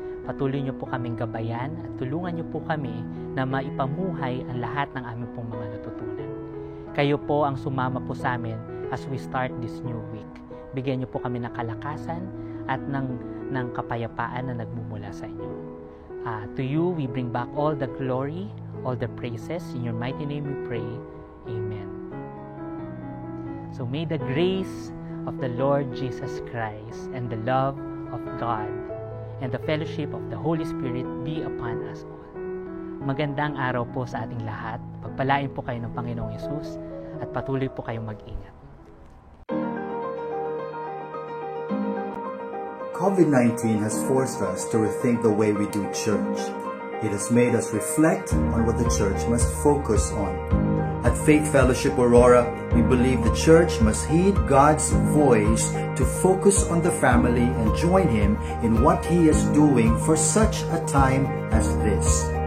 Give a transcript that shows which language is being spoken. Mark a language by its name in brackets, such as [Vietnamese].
[Filipino] Patuloy niyo po kaming gabayan at tulungan niyo po kami na maipamuhay ang lahat ng aming pong mga natutunan. Kayo po ang sumama po sa amin as we start this new week. Bigyan niyo po kami ng kalakasan at ng kapayapaan na nagmumula sa inyo. [English] To you, we bring back all the glory, all the praises. In your mighty name we pray. Amen. So may the grace of the Lord Jesus Christ and the love of God and the fellowship of the Holy Spirit be upon us all. [Filipino] Magandang araw po sa ating lahat. Pagpalain po kayo ng Panginoong Hesus at patuloy po kayong mag-ingat. [English] COVID-19 has forced us to rethink the way we do church. It has made us reflect on what the church must focus on. At Faith Fellowship Aurora, we believe the church must heed God's voice to focus on the family and join Him in what He is doing for such a time as this.